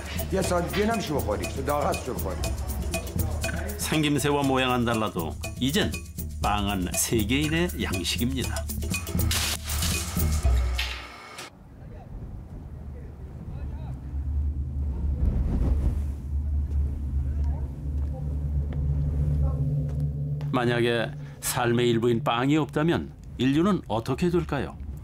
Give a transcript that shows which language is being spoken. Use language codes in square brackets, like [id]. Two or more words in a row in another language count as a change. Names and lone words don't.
[fa] یه سانتی دیگه نمیشه بخوری داغ شو بخوری. [ko] 생김새와 모양은 달라도 이젠 빵은 세계인의 양식입니다. 만약에 삶의 일부인 빵이 없다면 인류는 어떻게 될까요?